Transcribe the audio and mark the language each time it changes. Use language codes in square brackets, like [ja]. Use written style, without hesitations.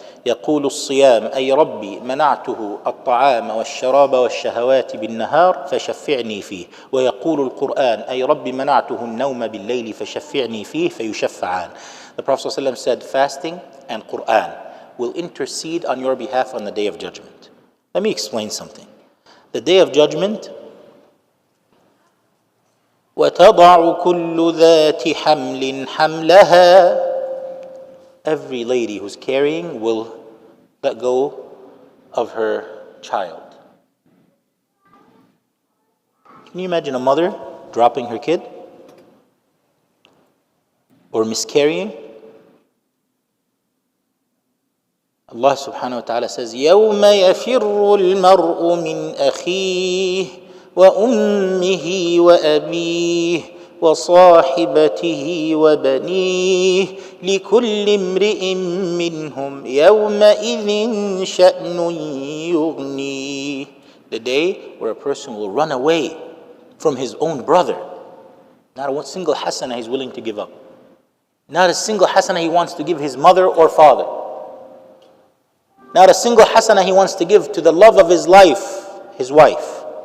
[ar] يقول الصيام أي ربي منعته الطعام والشراب والشهوات بالنهار فشفعني فيه ويقول القرآن أي ربي منعته النوم بالليل فشفعني فيه فيشفعان. [en] The Prophet ﷺ said, fasting and Qur'an will intercede on your behalf on the Day of Judgment. Let me explain something. The Day of Judgment, [ar] وَتَضَعُ كُلُّ ذَاتِ حَمْلٍ حَمْلَهَا. [en] Every lady who's carrying will let go of her child. Can you imagine a mother dropping her kid? Or miscarrying? Allah subhanahu wa ta'ala says, [ar] يَوْمَ يَفِرُّ الْمَرْءُ مِنْ أَخِيهِ وَأُمِّهِ وَأَبِيهِ وصاحبته وبنيه لكل امرئ منهم يومئذ شأن يغنيه. [en] The day where a person will run away from his own brother. Not a single hasana he's willing to give up. Not a single hasana he wants to give his mother or father. Not a single hasana he wants to give to the love of his life, his wife.